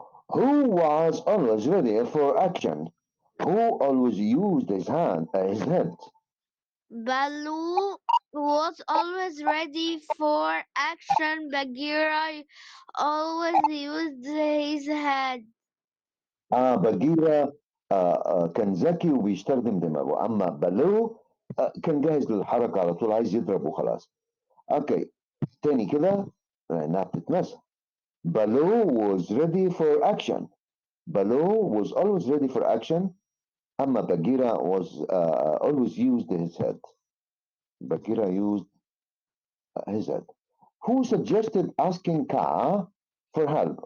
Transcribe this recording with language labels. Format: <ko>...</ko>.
<en>Who was always ready for action? Who always used his head? Baloo was always ready for action. Bagheera always used his head.</en> <ar>بجيرة كان ذكي وبيستخدم دماغه أما بالو كان جاهز للحركة على طول عايز يضرب وخلاص. اوكي تاني كده لأنها بتتنسى.</ar> <en>Baloo was ready for action. Baloo was always ready for action.</en> <ar>أما</ar> <en>Bagheera was always used his head. Bagheera used his head. Who suggested asking Ka for help?</en>